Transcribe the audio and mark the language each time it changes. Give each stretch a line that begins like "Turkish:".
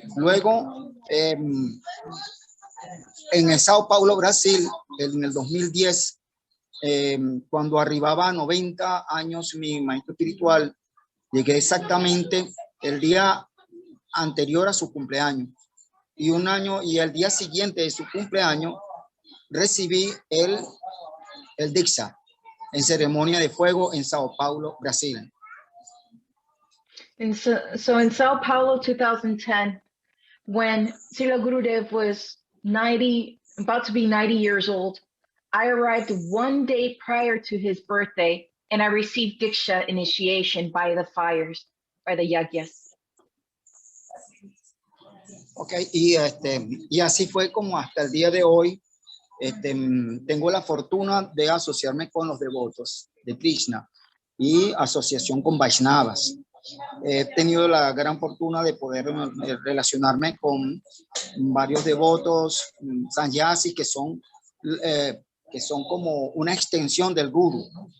Spanish: Luego, en el Sao Paulo, Brasil, en el 2010, cuando arribaba a 90 años mi maestro espiritual, llegué exactamente el día anterior a su cumpleaños, y un año y el día siguiente de su cumpleaños recibí el Diksha en ceremonia de fuego en Sao Paulo, Brasil.
English: And so in Sao Paulo 2010, when Srila Gurudev was about to be 90 years old, I arrived one day prior to his birthday, and I received Diksha initiation by the fires, by the yagyas.
Spanish: Ok, y así fue como hasta el día de hoy tengo la fortuna de asociarme con los devotos de Krishna y asociación con Vaisnavas. He tenido la gran fortuna de poder relacionarme con varios devotos sannyasis que son como una extensión del Guru.